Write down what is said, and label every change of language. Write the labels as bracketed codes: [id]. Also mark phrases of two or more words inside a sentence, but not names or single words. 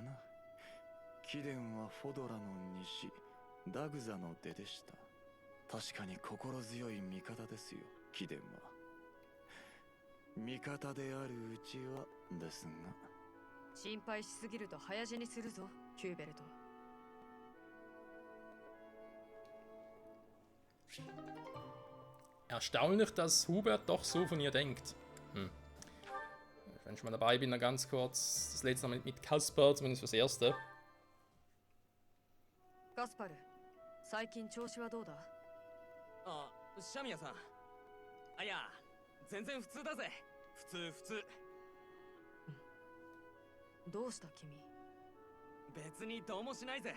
[ja] 貴殿はフォドラの西、ダグザの出でした。確かに心強い味方ですよ、貴殿は。味方であるうちはですが。心配しすぎると早死にするぞ、キューベルト。 [de] Erstaunlich, dass Hubert doch so von ihr denkt. Wenn ich mal dabei bin, dann ganz kurz das letzte Mal mit Kaspar, zumindest fürs Erste. [ja] カスパル、最近調子はどうだ？あ、シャミヤさん。あ、いや、全然普通だぜ。普通。どうした君？別にどうもしないぜ。